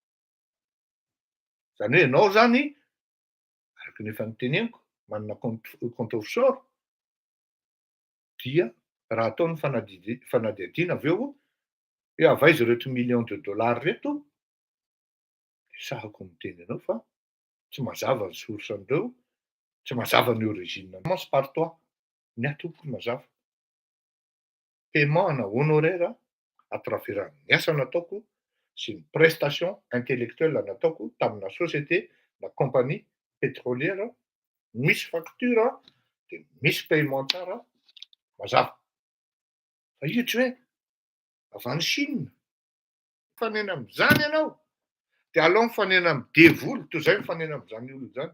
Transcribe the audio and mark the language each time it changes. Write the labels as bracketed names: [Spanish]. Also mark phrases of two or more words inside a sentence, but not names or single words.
[Malagasy] Zany hoe ianao zany, araka ny efa noteneniko, manana [French] compte offshore, [Malagasy] dia raha atao ny fanadihadiana avy eo hoe avaiza ireto [French] millions de dollars [Malagasy] reto, sahako miteny anao fa tsy mazava ny source an'ireo, tsy mazava ny origine. [French] Commence par toi. [Malagasy] Ny ahy tompoko mazava. Paiement ana [French] honoraire à travers [Malagasy] ny asa nataoko sy ny [French] prestation intellectuelle [Malagasy] nataoko tamina société na [French] compagnie pétrolière, [Malagasy] misy facture dia misy paiement tsara, mazava. Fa ihatra hoe avy any Chine, mifanena amin'izany ianao, dia aleo mifanena amin'ny devoly toy izay mifanena amin'izany olona izany.